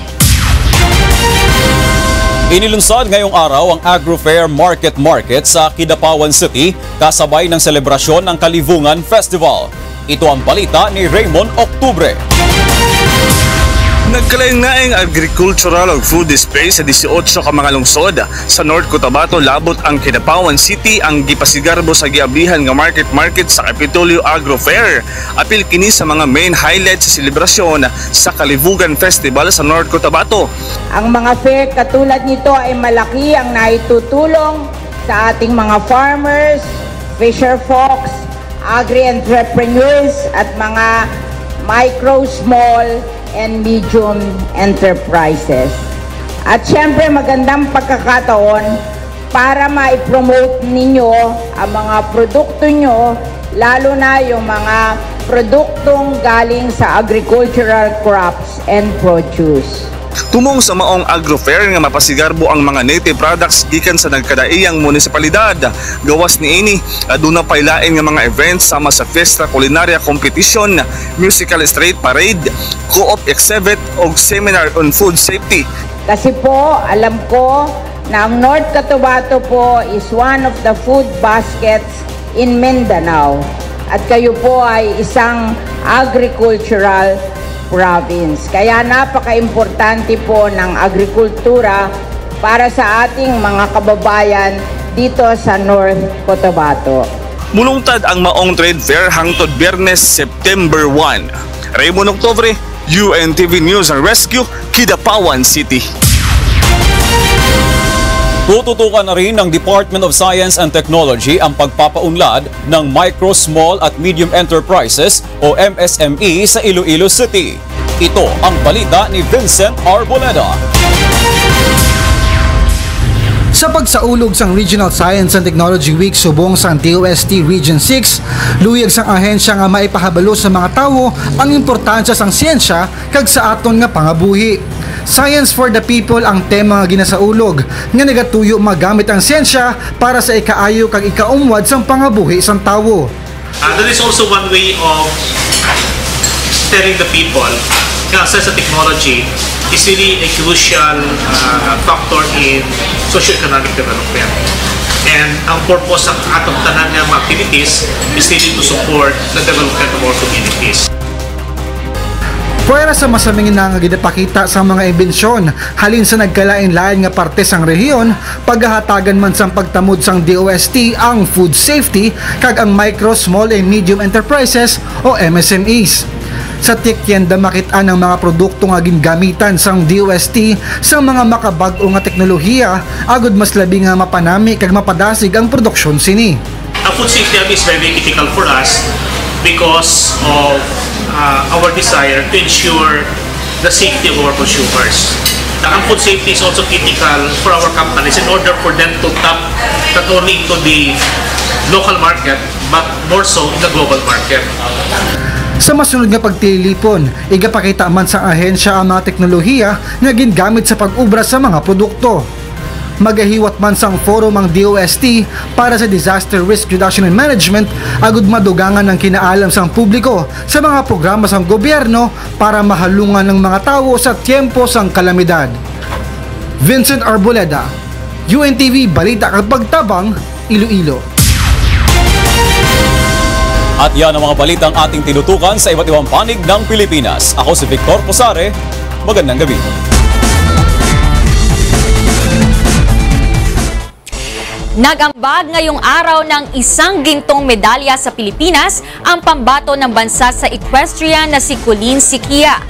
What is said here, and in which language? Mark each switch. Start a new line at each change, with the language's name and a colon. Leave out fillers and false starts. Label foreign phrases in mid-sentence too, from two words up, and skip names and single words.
Filipino: Inilunsad ngayong araw ang Agro-Fair Market sa Kidapawan City kasabay ng selebrasyon ng Kalivungan Festival. Ito ang balita ni Raymond Octubre.
Cebuano: Nagkalaing-laing agricultural o
English: food display
Cebuano: sa 18 ka mga lungsod sa North Cotabato labot ang Kidapawan City ang gipasigarbo sa giablihan nga market sa Capitolio Agro Fair. Apil kini sa mga
English: main highlights
Cebuano: sa selebrasyon sa Kalivugan Festival sa North Cotabato.
Filipino: Ang mga fair katulad nito ay malaki ang naitutulong sa ating mga
English: farmers, fisher folks, agri-entrepreneurs
Filipino: at mga
English: micro, small and medium enterprises.
Filipino: At syempre magandang pagkakataon para ma-promote ninyo ang mga produkto nyo, lalo na yung mga produktong galing sa
English: agricultural crops and produce.
Cebuano: Tumong sa maong agro-fair nga mapasigarbo ang mga
English: native products
Cebuano: gikan sa nagkadaiyang munisipalidad. Gawas niini, aduna pay lain nga mga events sama sa Fiesta Culinaria Competition, Musical Street Parade, Co-op Exhibit o Seminar on Food Safety.
Filipino: Kasi po, alam ko na ang North Cotabato po
English: is one of the food baskets in Mindanao.
Filipino: At kayo po ay isang agricultural province. Kaya napaka-importante po ng agrikultura para sa ating mga kababayan dito sa North Cotabato.
Cebuano: Mulungtad ang maong trade fair hangtod Biyernes, September 1. Raymond Octubre, UNTV News and Rescue, Kidapawan City.
Filipino: Tututukan na rin ng Department of Science and Technology ang pagpapaunlad ng Micro, Small at Medium Enterprises o MSME sa Iloilo City. Ito ang balita ni Vincent Arboleda.
Hiligaynon: Sa pagsaulog sang Regional Science and Technology Week subong sang DOST Region 6, luyag sang ahensya nga maipahabalo sa mga tawo ang importansya sang siyensya kag sa aton nga pangabuhi.
English: Science for the people
Hiligaynon: ang tema nga ginasaulog nga nagatuyo magamit ang siyensya para sa ikaayo kag ikaumwad sang pangabuhi sang tawo.
English: That is also one way of telling the people access to technology is really a crucial factor in socio-economic development. And
Cebuano: ang purpose ng atong tanan ng
English: activities is really to support the development of our communities.
Hiligaynon: Puwera sa masaming nga ginapakita sa mga imbensyon, halin sa nagkalain-lain nga parte sang rehiyon, paghahatagan man sang pagtamod sang DOST ang
English: food safety
Hiligaynon: kag ang micro,
English: small and medium enterprises o MSMEs.
Hiligaynon: Sa tikyenda makitaan ng mga produkto nga gingamitan sang DOST sang mga makabag-o nga teknolohiya agud mas labi nga mapanami kag mapadasig ang produksyon sini.
English: Ang food safety is very critical for us because of our desire to ensure the safety of our consumers. Ang food safety is also critical for our companies in order for them to tap not only into the local market but more so in the global market.
Hiligaynon: Sa masunod nga pagtilipon, igapakita man sa ahensya ang mga teknolohiya na gingamit sa pag-ubra sa mga produkto. Magahiwat man sang forum ang DOST para sa Disaster Risk Reduction and Management agud madugangan ng kinaalam sang publiko sa mga programa sang gobyerno para mahalungan ng mga tao sa tiempo sang kalamidad. Vincent Arboleda, UNTV Balita kag Pagtabang, Iloilo.
Filipino: At yan ang mga balitang ating tinutukan sa iba't ibang panig ng Pilipinas. Ako si Victor Posare. Magandang gabi. Nag-ambag ngayong araw ng isang gintong medalya sa Pilipinas ang pambato ng bansa sa equestrian na si Colleen Siquia.